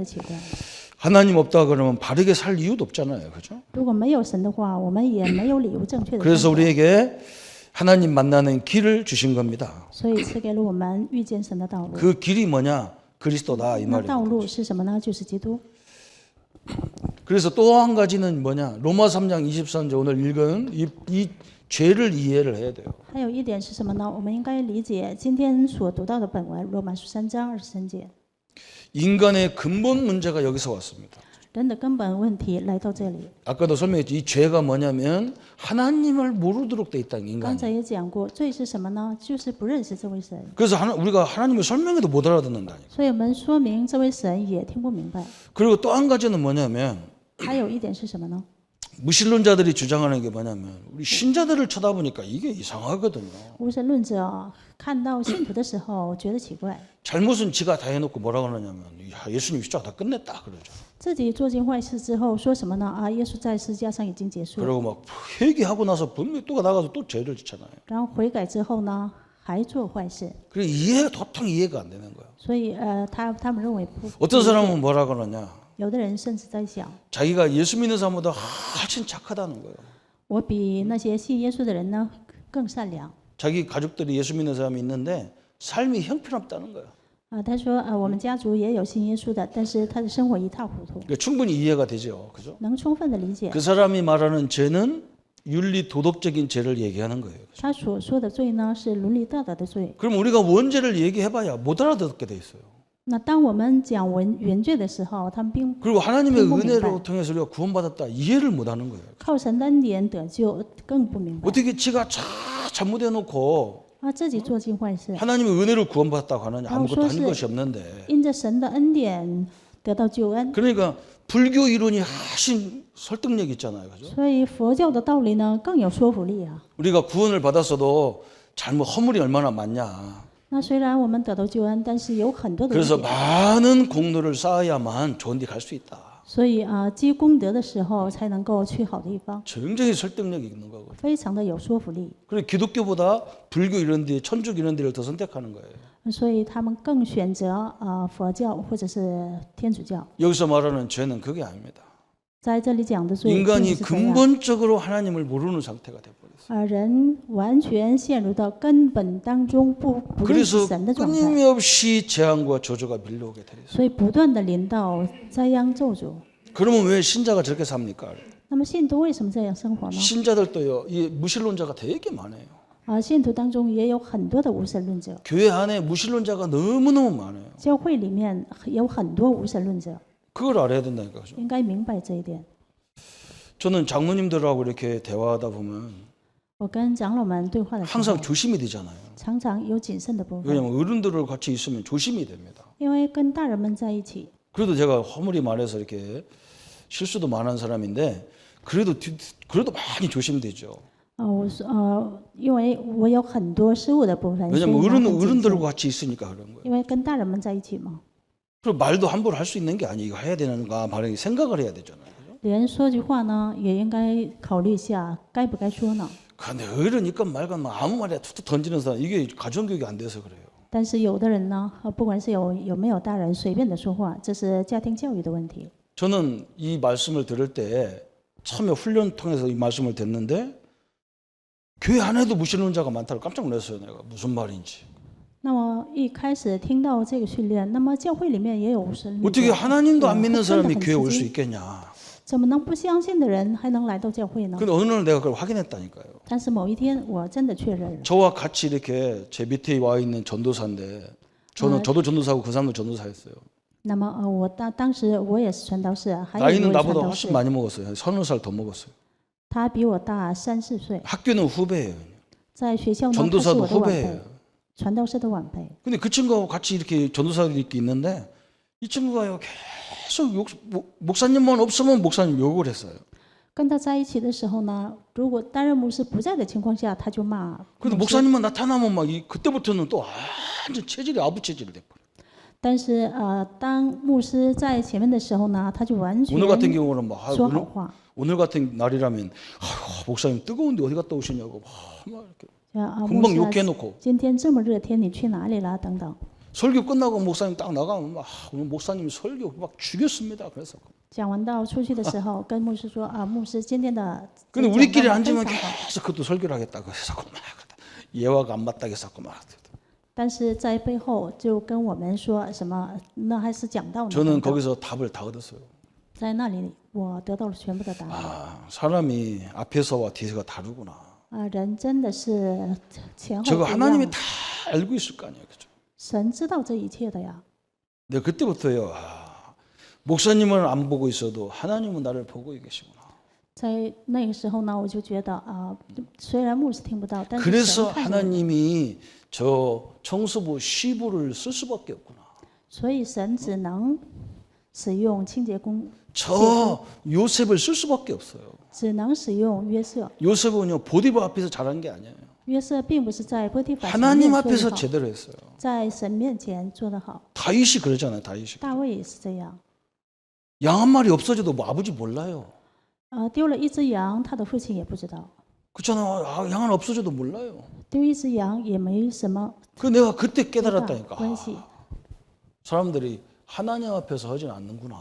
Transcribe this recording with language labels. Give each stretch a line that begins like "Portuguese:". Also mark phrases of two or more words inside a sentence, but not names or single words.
Chinese: 完全变得奇怪。
Korean: 하나님 없다 그러면 바르게 살 이유도 없잖아요. 그죠?
Chinese: 如果没有神的话，我们也没有理由正确的
Korean: 그래서
Chinese: 生活。
Korean: 우리에게 하나님 만나는 길을 주신 겁니다.
Chinese: 所以赐给了我们遇见神的道路。
Korean: 그 길이 뭐냐? 그리스도다 이
Chinese: 那道
Korean: 말입니다.
Chinese: 路是什么呢？就是基督。
Korean: 그래서 또 한 가지는 뭐냐? 로마 3장 23절 오늘 읽은 이 죄를 이해를 해야 돼요.
Chinese: 还有一点是什么呢？我们应该理解今天所读到的本文，罗马书3章23节。
Korean: 인간의 근본 문제가 여기서 왔습니다.
Chinese: 人的根本问题来到这里。
Korean: 아까도 설명했지. 이 죄가 뭐냐면 하나님을 모르도록 돼 있다
Chinese: 刚
Korean: 인간이.
Chinese: 才也讲过，罪是什么呢？就是不认识这位神。
Korean: 그래서 우리가 하나님을 설명해도 못 알아듣는다니까.
Chinese: 所以我们说明这位神也听不明白。
Korean: 그리고 또 한 가지는 뭐냐면
Chinese: 还有一点是什么呢？
Korean: 무신론자들이 주장하는 게 뭐냐면 우리 신자들을 쳐다보니까 이게 이상하거든요.
Chinese: 无神论者看到信徒的时候觉得奇怪，
Korean: 잘못은 지가 다 해놓고 뭐라고 하느냐면 야, 예수님 십자가 다 끝냈다 그러죠.
Chinese: 自己做尽坏事之后说什么呢？啊，耶稣在十字架上已经结束了。
Korean: 그리고 막 회개하고 나서 분명히 또 나가서 또 죄를 짓잖아요.
Chinese: 然后悔改之后呢，还做坏事。
Korean: 그래 도통 이해가 안 되는 거예요.
Chinese: 所以他们认为不。
Korean: 어떤 사람은 뭐라 그러냐?
Chinese: 有的人甚至在想，
Korean: 자기가 예수 믿는 사람보다 훨씬 착하다는 거예요.
Chinese: 我比那些信耶稣的人呢更善良。
Korean: 자기 가족들이 예수 믿는 사람이 있는데 삶이 형편없다는 거예요.
Chinese: 他说我们家族也有信耶稣的，但是他的生活一塌糊涂。
Korean: 그러니까 충분히 이해가 되죠, 그죠?
Chinese: 能充分的理解
Korean: 그 사람이 말하는 죄는 윤리 도덕적인 죄를 얘기하는 거예요.
Chinese: 他所说的罪呢是伦理道德的罪。
Korean: 그럼 우리가 원죄를 얘기해봐야 못 알아듣게 돼 있어요.
Chinese: 那当我们讲原罪的时候，他们并
Korean: 그리고 하나님의 못 은혜로
Chinese: 明白。
Korean: 통해서 우리가 구원받았다 이해를 못하는 거예요.
Chinese: 靠神的恩典得救，更不明白。
Korean: 어떻게 지가 잘못해놓고
Chinese: 自己做尽坏事，
Korean: 하나님의 은혜로 구원받았다고 하느냐? 아무것도 아, 아닌 것이 없는데.
Chinese: 因着神的恩典得到救恩。
Korean: 그러니까 불교 이론이 훨씬 설득력 있잖아요, 그죠?
Chinese: 所以佛教的道理呢更有说服力啊。
Korean: 우리가 구원을 받았어도 잘못 허물이 얼마나 많냐.
Chinese: 那虽然我们得到救恩，但是有很多的
Korean: 그래서
Chinese: 污点，
Korean: 많은 공로를 쌓아야만 좋은 데 갈 수 있다.
Chinese: 所以积功德的时候才能够去好地方，
Korean: 굉장히 설득력이 있는 거거든요.
Chinese: 非常的有说服力。
Korean: 그리고 기독교보다 불교 이런 데, 천주교 이런 데를 더 선택하는 거예요.
Chinese: 所以他们更选择佛教或者是天主教。
Korean: 여기서 말하는 죄는 그게 아닙니다.
Chinese: 在这里讲的罪，
Korean: 인간이
Chinese: 并不是这样
Korean: 근본적으로 하나님을 모르는 상태가 돼버렸어요.
Chinese: 人完全陷入到根本当中，不认识
Korean: 그래서
Chinese: 神的状态，
Korean: 끊임없이 재앙과 저주가 밀려오게 돼 있어요.
Chinese: 所以不断的临到灾殃咒诅。
Korean: 그러면 왜 신자가 저렇게 삽니까?
Chinese: 那么信徒为什么这样生活呢？
Korean: 신자들도요, 이 무신론자가 되게 많아요.
Chinese: 信徒当中也有很多的无神论者，
Korean: 교회 안에 무신론자가 너무너무 많아요.
Chinese: 教会里面有很多无神论者，
Korean: 그걸 알아야 된다니까. 그죠?
Chinese: 应该明白这一点。
Korean: 저는 장로님들하고 이렇게 대화하다 보면
Chinese: 我跟长老们对话的时候，
Korean: 항상 조심이 되잖아요.
Chinese: 常常有谨慎的部分，
Korean: 왜냐하면 어른들을 같이 있으면 조심이 됩니다.
Chinese: 因为跟大人们在一起。
Korean: 그래도 제가 허물이 많아서 이렇게 실수도 많은 사람인데 그래도 많이 조심되죠.
Chinese: 我说因为我有很多失误的部分，所以
Korean: 왜냐하면
Chinese: 呢很谨慎
Korean: 어른들과 같이 있으니까 그런 거예요.
Chinese: 因为跟大人们在一起嘛，
Korean: 그리고 말도 함부로 할 수 있는 게 아니에요. 이거 해야 되는가 말이 생각을 해야 되잖아요. 그죠?
Chinese: 连说句话呢也应该考虑一下该不该说呢。
Korean: 근데 어른이건 말건 막 아무 말이나 툭툭 던지는 사람 이게 가정교육이 안 돼서 그래요.
Chinese: 但是有的人呢，不管是有没有大人随便的说话，这是家庭教育的问题。
Korean: 저는 이 말씀을 들을 때 처음에 훈련 통해서 이 말씀을 듣는데 교회 안에도 무신론자가 많다고 깜짝 놀랐어요. 내가 무슨 말인지.
Chinese: 那么一开始听到这个训练，那么教会里面也有无神论者，
Korean: 어떻게 하나님도 안 믿는
Chinese: 真的
Korean: 사람이
Chinese: 很
Korean: 교회 올 수
Chinese: 吃惊，
Korean: 있겠냐.
Chinese: 怎么能不相信的人还能来到教会呢？
Korean: 근데 어느 날 내가 그걸 확인했다니까요.
Chinese: 但是某一天我真的确认了，
Korean: 저와 같이 이렇게 제 밑에 와 있는 전도사인데 저도 전도사고 그 사람도 전도사였어요.
Chinese: 那么我当时我也是传道士，还有一
Korean: 나이는
Chinese: 位传
Korean: 나보다
Chinese: 道
Korean: 훨씬
Chinese: 士，
Korean: 많이 먹었어요. 30살 더 먹었어요.
Chinese: 他比我大3、4岁，
Korean: 학교는 후배예요.
Chinese: 在学校呢他是
Korean: 전도사도
Chinese: 我的晚辈
Korean: 후배예요. ，
Chinese: 传道士的晚辈。
Korean: 근데 그 친구하고 같이 이렇게 전도사들이 이렇게 있는데 이 친구가요 계속 목사님만 없으면 목사님 욕을 했어요.
Chinese: 跟他在一起的时候呢，如果担任牧师不在的情况下，他就骂。
Korean: 근데 목사님만 나타나면 막 그때부터는 또 완전 체질이 아부 체질이 돼버려.
Chinese: 但是当牧师在前面的时候呢，他就完全
Korean: 오늘 같은 경우는 막
Chinese: 说好话。
Korean: 오늘 같은 날이라면 목사님 뜨거운데 어디 갔다 오시냐고 막 이렇게
Chinese: 牧
Korean: 금방
Chinese: 师
Korean: 욕해놓고
Chinese: 今天这么热天，你去哪里了？等等。
Korean: 설교 끝나고 목사님 딱 나가면 오늘 목사님 설교 막 죽였습니다. 그래서
Chinese: 讲完道出去的时候，跟牧师说啊，牧师今天的
Korean: 근데
Chinese: 讲
Korean: 우리끼리
Chinese: 道非
Korean: 앉으면
Chinese: 常好。
Korean: 계속 그것도 설교를 하겠다고 해서 막 예화가 안 맞다고 해서 막
Chinese: 但是在背后就跟我们说什么，那还是讲道呢。
Korean: 저는 거기서 답을 다 얻었어요.
Chinese: 在那里，我得到了全部的答案。
Korean: 사람이 앞에서와 뒤에서가 다르구나.
Chinese: 啊，人真的是前后
Korean: 저거
Chinese: 不一
Korean: 하나님이
Chinese: 样。
Korean: 다 알고 있을 거 아니에요. 그죠?
Chinese: 神知道这一切的呀。
Korean: 근데 그때부터요. 목사님은 안 보고 있어도 하나님은 나를 보고 계시구나.
Chinese: 在那个时候呢，我就觉得啊，虽然牧师听不到，但是
Korean: 그래서
Chinese: 神看着我。
Korean: 하나님이 저 청소부 시부를 쓸 수밖에 없구나.
Chinese: 所以神只能使用清洁工，
Korean: 저 요셉을 쓸 수밖에 없어요.
Chinese: 只能使用约瑟。
Korean: 요셉은요 보디바 앞에서 잘한 게 아니에요.
Chinese: 约瑟并不是在波提法前
Korean: 하나님
Chinese: 面做
Korean: 앞에서
Chinese: 得好，
Korean: 제대로 했어요.
Chinese: 在神面前做得好。
Korean: 다윗이 그러잖아요. 다윗이.
Chinese: 大卫也是这样，
Korean: 양 한 마리 없어져도 뭐 아버지 몰라요.
Chinese: 丢了一只羊，他的父亲也不知道；
Korean: 그렇잖아요. 양 하나 없어져도 몰라요.
Chinese: 丢一只羊也没什么
Korean: 그 내가 그때
Chinese: 大
Korean: 깨달았다니까.
Chinese: 关系。
Korean: 사람들이 하나님 앞에서 하진 않는구나.